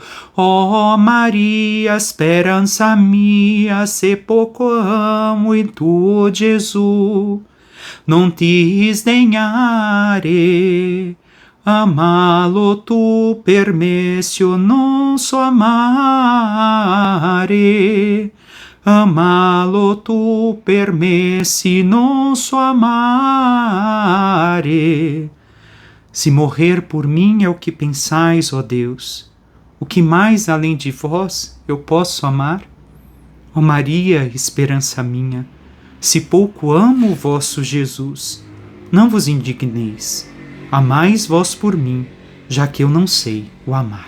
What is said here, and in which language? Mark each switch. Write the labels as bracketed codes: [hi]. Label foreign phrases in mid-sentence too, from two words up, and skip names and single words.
[it] Ó Maria, speranza mia, se poco amo il tuo Gesù, non ti sdegnare, amalo tu per me, se io non so amare. Amalo tu per me, se non so amare. [pt] Se morrer por mim é o que pensais, ó Deus, O que mais além de vós eu posso amar? Ó Maria, esperança minha, se pouco amo o vosso Jesus, não vos indigneis, amais vós por mim, já que eu não sei o amar.